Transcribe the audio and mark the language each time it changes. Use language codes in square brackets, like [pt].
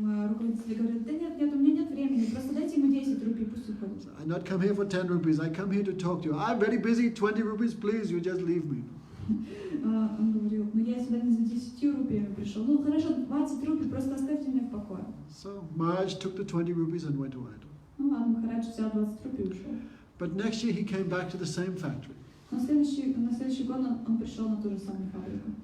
[ru] Руководитель говорит: да нет, у меня нет времени, просто дайте ему 10 рупий, пусть уходит. [en] I not come here for 10 rupees. I come here to talk to you. I'm very busy. 20 rupees, please. You just leave me. [ru] Он говорил: я сюда не за 10 рупиями пришел. Хорошо, 20 рупий, просто оставьте меня в покое. [en] So Maharaj took the 20 rupees and went away. [ru] Ладно, Махарадж взял 20 рупий и ушел. [en] But next year he came back to the same factory. [ru] На следующий год он пришел на ту же самую фабрику.